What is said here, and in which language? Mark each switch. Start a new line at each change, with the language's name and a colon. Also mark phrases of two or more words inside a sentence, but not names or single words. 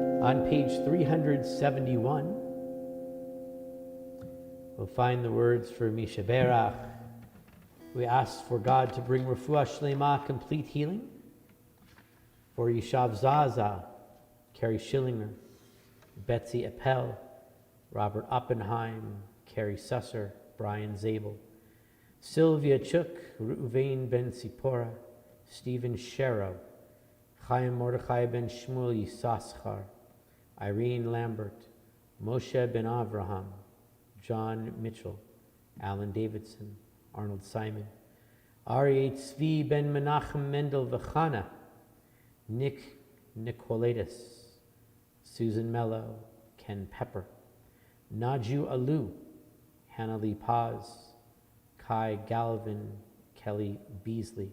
English: On page 371, we'll find the words for Misha Berach. We ask for God to bring
Hebrew: refuah shlema,
English: complete healing, for Yishav Zaza, Carrie Schillinger, Betsy Appel, Robert Oppenheim, Carrie Susser, Brian Zabel, Sylvia Chuk, Reuven Ben Sipora, Stephen Sherrow, Chaim Mordechai Ben Shmuel Yisaschar, Irene Lambert, Moshe Ben Avraham, John Mitchell, Alan Davidson, Arnold Simon, Aryeh Tzvi Ben Menachem Mendel Vechana, Nick Nicolaitis, Susan Mello, Ken Pepper, Naju Alu, Hannah Lee Paz, Kai Galvin, Kelly Beasley.